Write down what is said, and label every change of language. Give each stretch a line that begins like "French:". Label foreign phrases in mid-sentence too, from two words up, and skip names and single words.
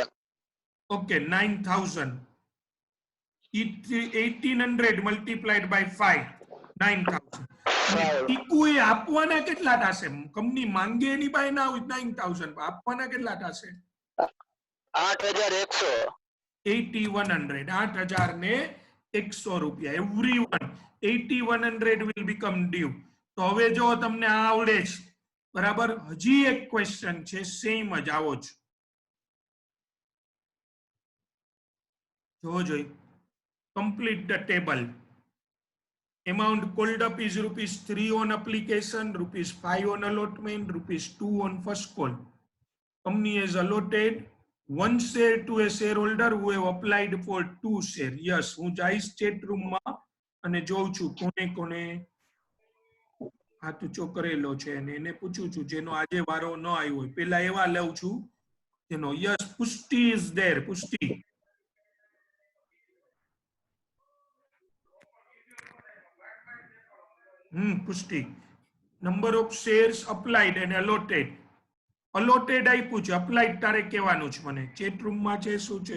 Gujarati: ઓકે, 9000. 1800
English: multiplied by
Gujarati: 5, 9000. ટીકુ એ આપવાના કેટલા થશે? કંપની માંગે એની પાસે ના હોય 9000, આપવાના કેટલા થશે? 8100. 8100. 8100 રૂપિયા.
English: એવરીવન 8100 will become due.
Gujarati: તો હવે જો તમને આ આવડે છે બરાબર, હજી એક ક્વેશ્ચન છે સેમ જ આવો જ.
English: જોઈ complete the table. Amount called up is ₹3 on application, ₹5 on allotment, ₹2 on first call. Company has allotted 1 share to a shareholder who have applied for 2 share. Yes,
Gujarati: હું જઈશ ચેટ રૂમ માં અને જોઉં છું કોને કોને હાથ ઊંચો કરેલો છે અને એને પૂછું છું જેનો આજે વારો ન આવ્યો હોય. પેલા એવા લઉં છું જેનો. યસ, પુષ્ટિ
English: is there.
Gujarati: પુષ્ટિ. પુષ્ટિ.
English: number of shares applied અને અલોટેડ.
Gujarati: અલોટેડ આપ્યું છે, અપ્લાઈડ તારે કહેવાનું છે મને. ચેટ રૂમ માં છે શું છે?